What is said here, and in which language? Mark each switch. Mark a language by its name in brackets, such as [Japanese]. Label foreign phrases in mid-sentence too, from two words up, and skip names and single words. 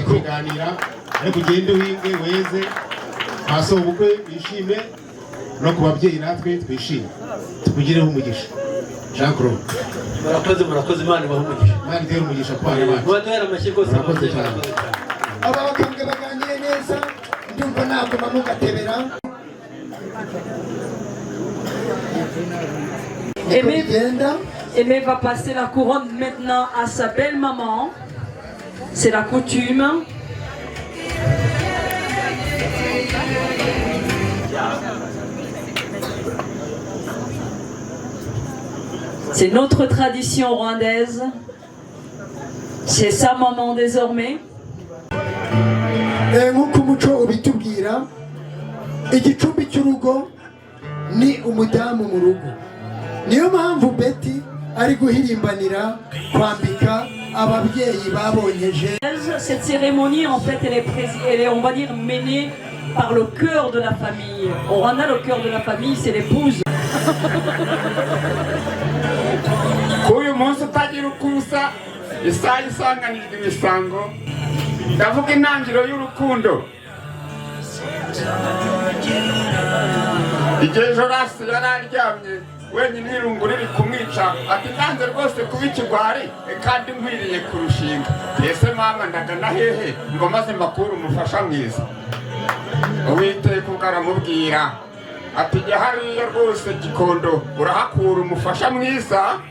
[Kinyarwanda] kuganira ariko ugende uhinge weze hasi ubukwe wishime no ku babyeyi natwe twishime tukugireho umugisha Jean Claude murakoze Imana ibahe umugisha Imana itere umugisha ku bana bacu mubaduhere amashyi rwose murakoze cyane aba bakambwe baganire neza ndumva naguma mugatebera [French] Aimé va passer la couronne maintenant à sa belle maman. C'est la coutume. C'est notre tradition rwandaise. C'est sa maman désormais. [Kinyarwanda] nk'uko umuco ubitubwira igicumbi cy'urugo ni umudamu mu rugo niyo mpamvu Betty ari guhirimbanira kwambika ababyeyi babonyeje. [French] Cette cérémonie en fait elle est on va dire menée par le cœur de la famille. Au Rwanda le cœur de la famille c'est l'épouse. [Kinyarwanda] Kuyu munsi utagira ukusa isaha isanganijwe imisango ndavuga intangiriro y'urukundo igihe Jorasi yari aryamye wenyine irungu riri kumwica ati nanze rwose kuba ikigwari kandi nkwiriye kurushinga ese mama ndagana hehe ngo maze mbakure umufasha mwiza Uwiteka ubwo aramubwira ati jya hariya rwose Gikondo urahakura umufasha mwiza